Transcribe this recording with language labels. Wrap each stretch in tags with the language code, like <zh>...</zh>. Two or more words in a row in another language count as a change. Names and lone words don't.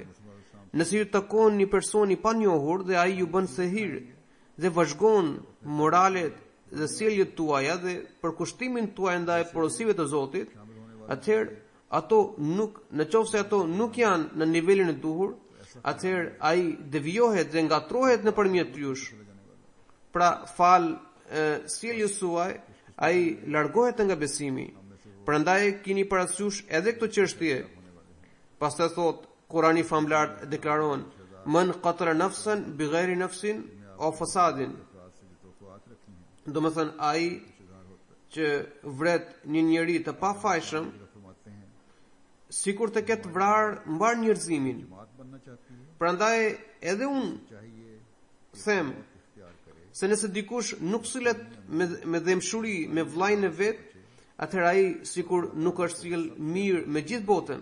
<sq>Nëse ju takon një person i panjohur dhe ai ju bën sehir dhe vazhgon moralet dhe sjelljet tuaja dhe përkushtimin tuaj ndaj porosive të Zotit, atëherë në qoftë se ato nuk janë në nivelin e duhur, atëherë ai devijohet dhe ngatrohet nëpërmjet jush. Pra fal sjelljes suaj, ai largohet nga besimi. Prandaj keni parasysh edhe këtë çështje. Pastaj thot, Kurani famlar deklaron:</sq> <ar>"من قتل نفسا بغير نفس أو فساد."</ar> <sq>Do të thënë ai që vret një njeri të pafajshëm, sikur të ketë vrarë mbar njerëzimin. Prandaj edhe unë them se nëse dikush nuk sillet me dëmshuri me vllajën e vet, atëherë ai sikur nuk është sjell mirë me gjithë botën.</sq>